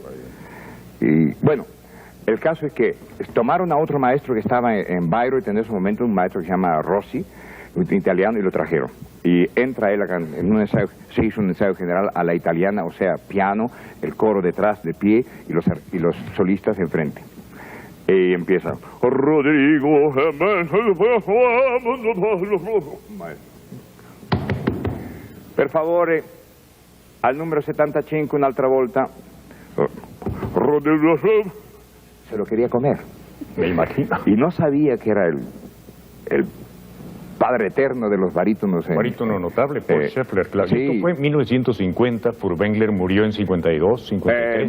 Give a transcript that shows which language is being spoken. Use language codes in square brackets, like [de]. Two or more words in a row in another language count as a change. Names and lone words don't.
[es] Y bueno, el caso es que tomaron a otro maestro que estaba en Bayreuth en ese momento, un maestro que se llama Rossi, un italiano, y lo trajeron. Y entra él acá en un ensayo, se hizo un ensayo general a la italiana, o sea, piano, el coro detrás de pie y los solistas enfrente. Y empieza, Rodrigo, [it] per favore, [es] al número 75 [it] un'altra volta. [es] Rodrigo, se lo quería comer, Me imagino. y no sabía que era el padre eterno de los barítonos. Barítono notable, Paul Scheffler, claro. Sí. Esto fue en 1950, Furtwängler murió en 52, 53.